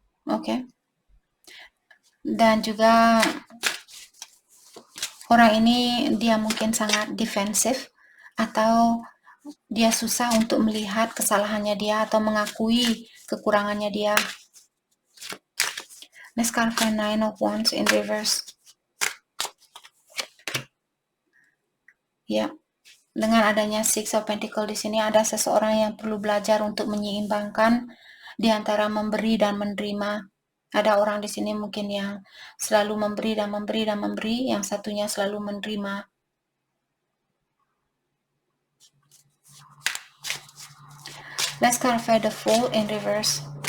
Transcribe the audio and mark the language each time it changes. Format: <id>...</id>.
<id>Oke. Dan juga orang ini dia mungkin sangat defensif atau dia susah untuk melihat kesalahannya dia atau mengakui kekurangannya dia.</id> <en>Let's clarify Nine of Wands in reverse.</en> <id>Ya, dengan adanya Six of Pentacles di sini ada seseorang yang perlu belajar untuk menyeimbangkan di antara memberi dan menerima. Ada orang di sini mungkin yang selalu memberi dan memberi dan memberi, yang satunya selalu menerima.</id> <en>Let's clarify the Fool in reverse.</en>